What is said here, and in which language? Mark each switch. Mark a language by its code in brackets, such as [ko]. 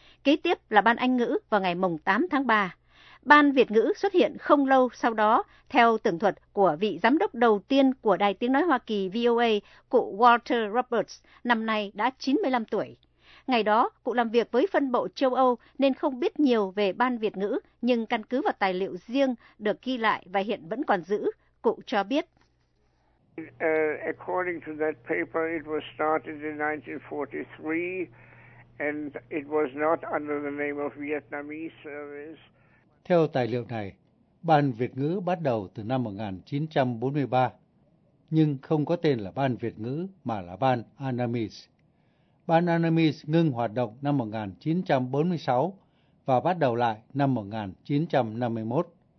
[vi] Kế tiếp là ban Anh ngữ vào ngày 8 tháng 3. Ban Việt ngữ xuất hiện không lâu sau đó, theo tường thuật của vị giám đốc đầu tiên của Đài Tiếng Nói Hoa Kỳ VOA, cụ Walter Roberts, năm nay đã 95 tuổi. Ngày đó, cụ làm việc với phân bộ châu Âu nên không biết nhiều về Ban Việt ngữ, nhưng căn cứ vào tài liệu riêng được ghi lại và hiện vẫn còn giữ, cụ cho biết. [en] According to that paper, it was started in 1943 and it was not under the name of Vietnamese Service. [vi] Theo tài liệu này, Ban Việt ngữ bắt đầu từ năm 1943, nhưng không có tên là Ban Việt ngữ mà là Ban Annamese. Ban Annamese ngưng hoạt động năm 1946 và bắt đầu lại năm 1951.